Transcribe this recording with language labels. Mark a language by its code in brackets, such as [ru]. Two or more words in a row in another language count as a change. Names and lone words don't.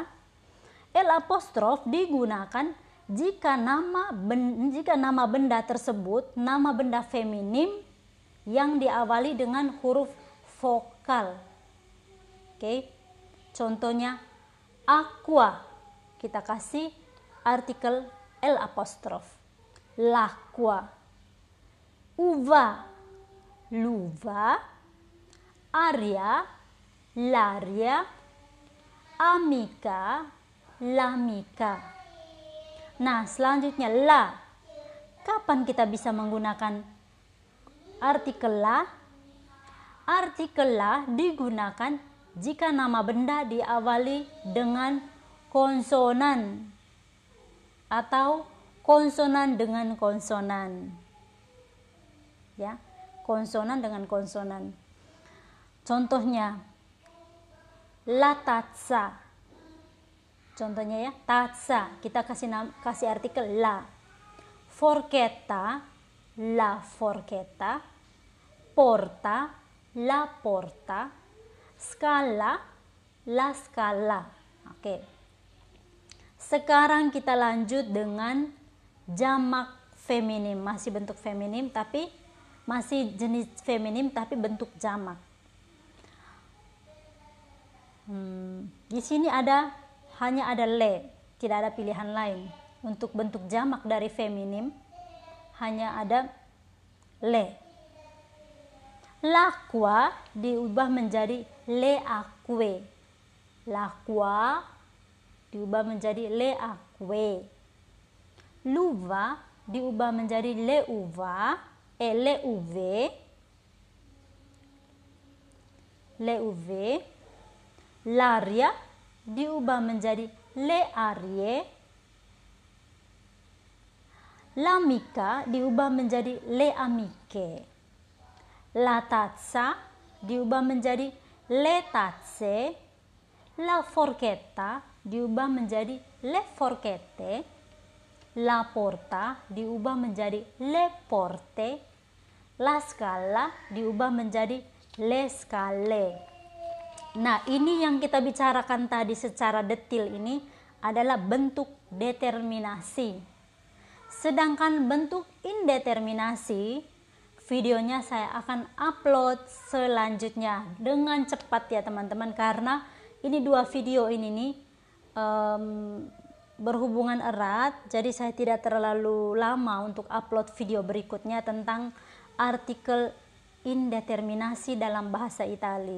[id] L apostrof digunakan jika nama benda tersebut, nama benda feminim yang diawali dengan huruf vokal. Oke. Contohnya aqua. Kita kasih artikel L apostrof. [it] L'acqua. Uva. L'uva. Aria. L'aria. Amica. L'amica. [id] Nah, selanjutnya la. Kapan kita bisa menggunakan artikel la? Artikel la digunakan jika nama benda diawali dengan konsonan atau konsonan dengan konsonan. Ya, konsonan dengan konsonan. Contohnya [it] la tazza. [id] Contohnya ya, tazza. Kita kasih artikel la. [it] Forchetta, la forchetta. Porta, la porta. Scala, la scala. [id] Oke. Sekarang kita lanjut dengan jamak feminim. Masih bentuk feminim tapi masih jenis feminim tapi bentuk jamak. Di sini hanya ada le, tidak ada pilihan lain. Untuk bentuk jamak dari feminim hanya ada le. [it] L'acqua [id] diubah menjadi [it] le acque. L'acqua [id] diubah menjadi [it] le acque. L'uva [id] diubah menjadi [it] le uva. Le uve. Le uve. L'aria [id] diubah menjadi [it] le arie. L'amica [id] diubah menjadi [it] le amiche. La tazza [id] diubah menjadi [it] le tazze. La forchetta [id] diubah menjadi [it] le forchette. La porta [id] diubah menjadi [it] le porte. La scala [id] diubah menjadi [it] le scale. [id] Nah, ini yang kita bicarakan tadi secara detil ini adalah bentuk determinasi. Sedangkan bentuk indeterminasi, videonya saya akan upload selanjutnya dengan cepat ya teman-teman, karena ini dua video ini nih berhubungan erat, jadi saya tidak terlalu lama untuk upload video berikutnya tentang artikel indeterminasi dalam bahasa Italia.